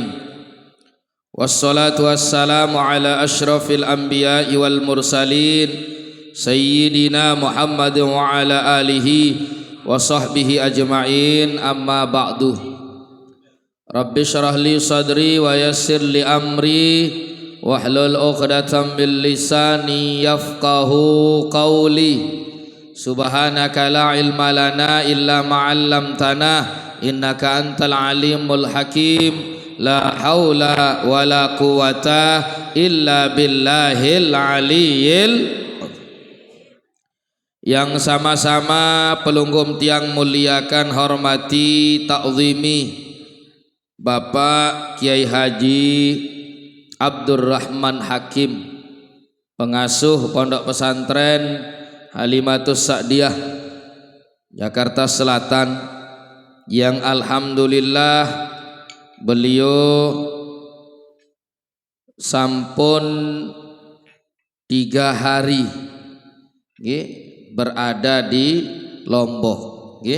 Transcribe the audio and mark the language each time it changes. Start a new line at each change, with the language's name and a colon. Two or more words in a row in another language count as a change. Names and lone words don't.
Arabic: والصلاة والسلام على أشرف الأنبياء والمرسلين سيدنا محمد وعلى آله وصحبه أجمعين، أما بعد. رب اشرح لي صدري ويسر لي أمري واحلل عقدة من لساني يفقهوا قولي. سبحانك لا علم لنا إلا ما علمتنا إنك أنت العليم الحكيم. لا حول ولا قوة إلا بالله العلي.
Indonesian: Yang sama-sama
Sasak: pelunggum tiang
Indonesian: muliakan, hormati, ta'zimi Bapak Kiai Haji Abdurrahman Hakim, pengasuh Pondok Pesantren Halimatus Sa'diyah Jakarta Selatan, yang alhamdulillah beliau sampun 3 hari berada di Lombok nggih.